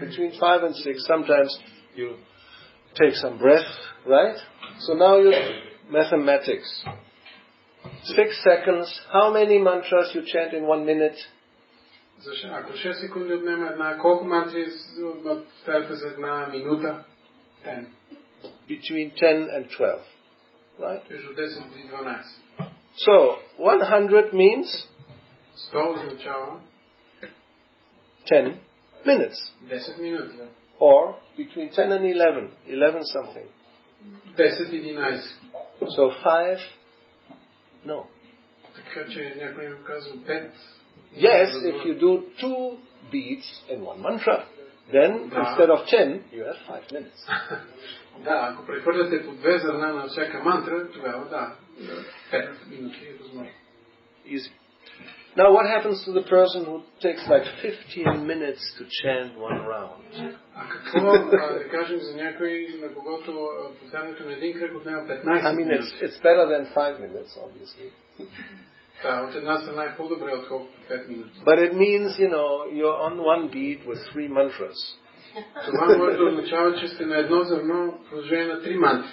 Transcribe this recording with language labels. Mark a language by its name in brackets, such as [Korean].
[English] Between 5 and 6, sometimes you take some breath, right? So now you mathematics. 6 seconds. How many mantras you chant in 1 minute? [Bulgarian] Ако 6 секунди отнема колко мантри отправяте за една минута? [English] 10. Between 10 and 12. Right? [Bulgarian] Между 10 и 12. [English] So, 100 means? [Bulgarian] 100 означава [English] 10 minutes. [Bulgarian] 10 минути. [English] Or between 10 and 11. 11 something. [Bulgarian] 10 и 11. [English] So 5? No. [Bulgarian] Така че някой ми казва 5. [English] Yes, if you do 2 beats in 1 mantra, then instead of 10, you have 5 minutes. [Bulgarian] Да, ако прехвърляте по 2 зърна на всяка мантра, тогава да, 5 минути е възможно. [English] Easy. Now what happens to the person who takes like 15 minutes to chant 1 round? [Bulgarian] А какво да кажем за някой, на когото повтарянето на един кръг отнема 15 минути? [English] I mean, it's better than 5 minutes, obviously. [Bulgarian] Да, от една страна е по-добре, отколкото 5 минути. [English] But it means, you're on 1 beat with 3 mantras. [Bulgarian] Това може да означава, че сте на едно зърно в продължение на 3 мантри.